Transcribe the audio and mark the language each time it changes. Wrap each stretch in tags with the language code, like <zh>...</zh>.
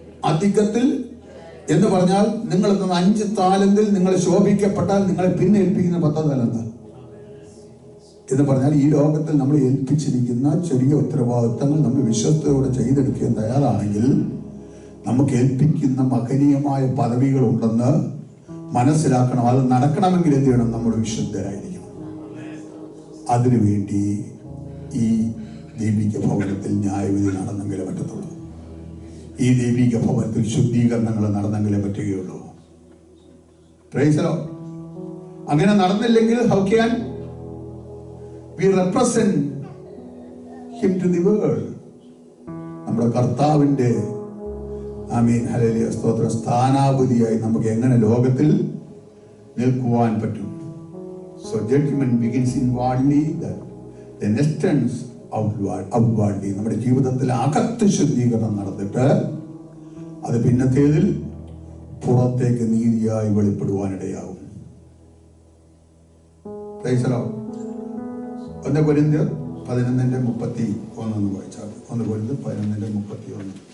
<ml>അധികത്തിൽ എന്ന് പറഞ്ഞാൽ നിങ്ങൾ 5 താലന്തിൽ നിങ്ങൾ ശോഭിക്കപ്പെട്ടാൽ നിങ്ങളെ പിന്നെ ഏൽപ്പിക്കുന്ന 10 താലന്ത് എന്ന് പറഞ്ഞാൽ ഈ ലോകത്തിൽ നമ്മൾ ഏൽപ്പിച്ചിരിക്കുന്ന ചെറിയ ഉത്തരവാദിത്തങ്ങൾ നമ്മൾ വിശ്വസ്തയോടെ ചെയ്തെടുക്കാൻ തയ്യാറാണെങ്കിൽ നമുക്ക് ഏൽപ്പിക്കുന്ന മഹനീയമായ പദവികൾ ഉണ്ടെന്ന് മനസ്സിലാക്കണം. അത് നടക്കണമെങ്കിൽ എന്ത് ചെയ്യണം? നമ്മൾ വിശുദ്ധരായിരിക്കണം. അതിനുവേണ്ടി ഈ ദൈവിക ഭവനത്തിൽ ന്യായവിധി നടന്നെങ്കിലേ പറ്റത്തുള്ളൂ. ഈ ദൈവിക ഭവനത്തിൽ ശുദ്ധീകരണങ്ങൾ നടന്നെങ്കിലേ പറ്റുകയുള്ളൂ.</ml> <en>Praise the lord.</en> <ml>അങ്ങനെ നടന്നില്ലെങ്കിൽ</ml> <en>how can we represent him to the world?</en> <ml>നമ്മുടെ കർത്താവിന്റെ ആമീൻ ഹല്ലേലൂയ സ്തോത്രം സ്ഥാനാപതിയായി നമുക്ക് എങ്ങനെ ലോകത്തിൽ നിൽക്കുവാൻ പറ്റും?</ml> <en>So judgment begins inwardly, then extends outwardly.</en> <ml>നമ്മുടെ ജീവിതത്തിൽ അകത്ത് ശുദ്ധീകരണം നടന്നിട്ട് അത് പിന്നത്തേതിൽ പുറത്തേക്ക് നീതിയായി വെളിപ്പെടുവാനിടയാകും.</ml> <en>Praise the lord.</en> <ml>1 കൊരിന്ത്യർ 11:31 വായിച്ചാൽ 1 കൊരിന്ത്യർ 11:31.</ml>